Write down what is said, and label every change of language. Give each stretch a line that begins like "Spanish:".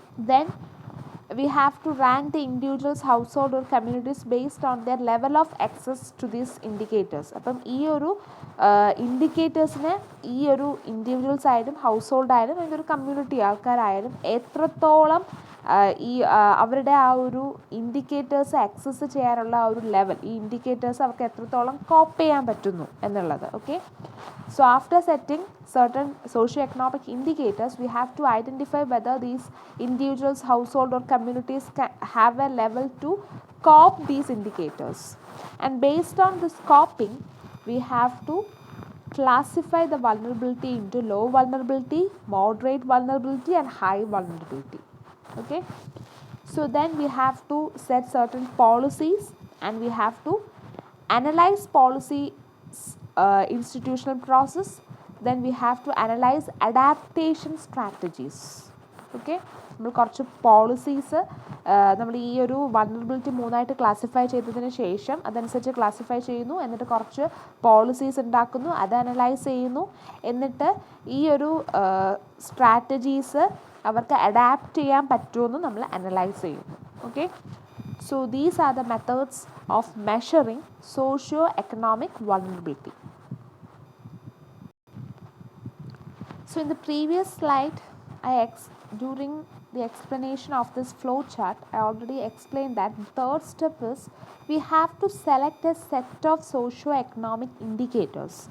English: Then we have to rank the individuals, household or communities based on their level of access to these indicators.
Malayalam: അപ്പം ഈ ഒരു ഇൻഡിക്കേറ്റേഴ്സിനെ ഈ ഒരു individuals ആയാലും house ആയാലും അല്ലെങ്കിൽ ഒരു കമ്മ്യൂണിറ്റി ആൾക്കാരായാലും എത്രത്തോളം ഈ അവരുടെ ആ ഒരു ഇൻഡിക്കേറ്റേഴ്സ് ആക്സസ് ചെയ്യാനുള്ള ആ ഒരു ലെവൽ, ഈ ഇൻഡിക്കേറ്റേഴ്സ് അവർക്ക് എത്രത്തോളം കോപ്പ് ചെയ്യാൻ പറ്റുന്നു എന്നുള്ളത്.
English: Okay, so after setting certain socio-economic indicators, we have to identify whether these individuals, household or communities have a level to cope these indicators. And based on this coping, we have to classify the vulnerability into low vulnerability, moderate vulnerability and high vulnerability. Okay, so then we have to set certain policies and we have to analyze policy institutional process. Then we have to analyze adaptation strategies.
Malayalam: Okay, നമ്മൾ കുറച്ച് policies നമ്മൾ ഈ ഒരു vulnerability 3ആയിട്ട് classify ചെയ്തതിന് ശേഷം അതനുസരിച്ച് classify ചെയ്യുന്നു. എന്നിട്ട് കുറച്ച് പോളിസീസ് ഉണ്ടാക്കുന്നു, അത് അനലൈസ് ചെയ്യുന്നു. എന്നിട്ട് ഈ ഒരു സ്ട്രാറ്റജീസ് അവർക്ക് അഡാപ്റ്റ് ചെയ്യാൻ പറ്റുമെന്ന് നമ്മൾ അനലൈസ് ചെയ്യുന്നു.
English: Okay, so these are the methods of measuring socio-economic vulnerability. So in the previous slide, during the explanation of this flow chart, I already explained that the third step is we have to select a set of socio-economic indicators.